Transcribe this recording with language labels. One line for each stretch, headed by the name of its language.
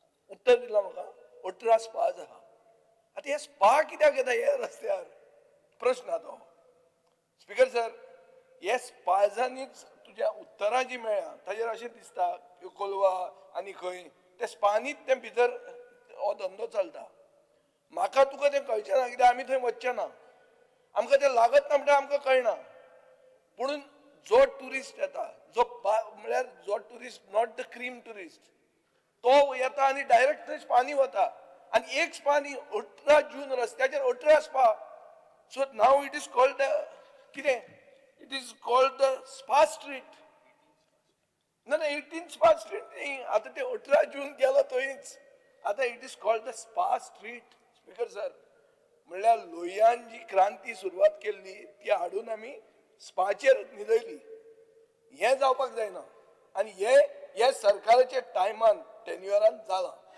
Goan Konkani: उत्तर दिला म्हाका 18 स्पाज आहा. आता हे स्पा कित्याक येता हे रस्त्यार प्रश्न हा तो. स्पीकर सर, हे स्पाजांनीच तुज्या उत्तरां जी मेळ्ळ्या ताजेर अशें दिसता कोलवा आनी खंय ते स्पानीच ते भितर हो धंदो चलता. म्हाका तुका तें कळचें ना कित्याक आमी थंय वचचे ना. आमकां तें लागत ना म्हणटा आमकां कळना. पुणून जो ट्युरिस्ट येता म्हळ्यार जो tourist
English: not the cream tourist
Goan Konkani: तो येता आनी डायरेक्ट थंय स्पानी वता आनी एक स्पानी 18 जून रस्त्याचेर 18 spa.
English: so नाव it is called
Goan Konkani: कितें
English: It is called the spa street.
Goan Konkani: ना 18 स्पा स्ट्रीट न्ही, आतां ते 18 जून गेलो थंयच. आतां
English: It is called the spa street.
Goan Konkani: Speaker sir, म्हणल्यार लोहियान जी क्रांती सुरवात केल्ली ती हाडून आमी स्पाचेर न्हिदयली. हें जावपाक जायना आनी हे सरकाराच्या टायमान टेन्युअरान जालां.